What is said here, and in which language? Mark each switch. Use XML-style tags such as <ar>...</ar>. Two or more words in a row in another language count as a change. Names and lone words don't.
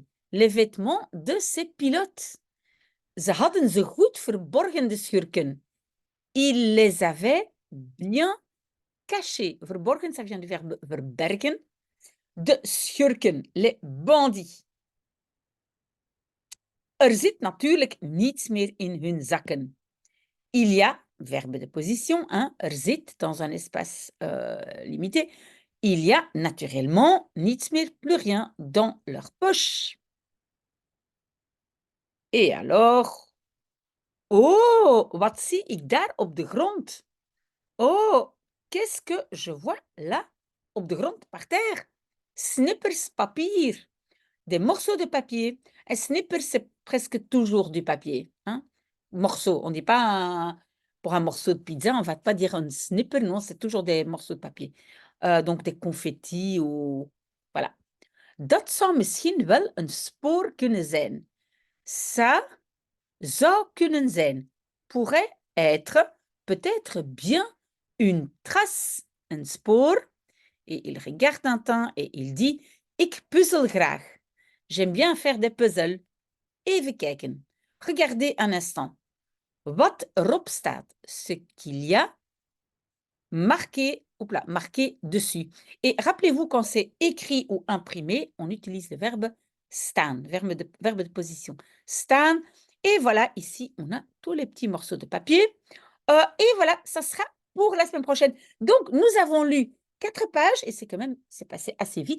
<fr>Les vêtements de ces pilotes.</fr> <nl>Ze hadden ze goed verborgen, de schurken.</nl> <fr>Ils les avaient bien cachés. Verborgen, ça vient du verbe verbergen.</fr> <nl>De schurken,</nl> <fr>les bandits.</fr> <nl>Er zit natuurlijk niets meer in hun zakken.</nl> <fr>Il y a, verbe de position, hein,</fr> <nl>er zit</nl> <fr>dans un espace limité. Il y a naturellement</fr> <nl>niets meer,</nl> <fr>plus rien dans leur poche. Et alors,</fr> <nl>oh, wat zie ik daar op de grond?</nl> <fr>Oh, qu'est-ce que je vois là,</fr> <nl>op de grond,</nl> <fr>par terre?</fr> <nl>Snippers papier,</nl> <fr>des morceaux de papier. Un snipper, c'est presque toujours du papier, hein? Morceau, on dit pas pour un morceau de pizza, on va pas dire un snipper, non, c'est toujours des morceaux de papier. Donc des confettis ou voilà.</fr> <nl>Dat zou misschien wel een spoor kunnen zijn. Ça zou kunnen zijn,</nl> <fr>pourrait être, peut-être bien, une trace, un spoor. Et il regarde Tintin et il dit:</fr> <nl>Ik puzzel graag.</nl> <fr>J'aime bien faire des puzzles.</fr> <nl>Even kijken.</nl> <fr>Regardez un instant.</fr> <nl>Wat erop staat,</nl> <fr>ce qu'il y a marqué, marqué dessus. Et rappelez-vous, quand c'est écrit ou imprimé, on utilise le verbe staan, verbe de position.</fr> <nl>Staan.</nl> <fr>Et voilà, ici, on a tous les petits morceaux de papier. Et voilà, ça sera pour la semaine prochaine. Donc, nous avons lu 4 pages et c'est passé assez vite.</fr>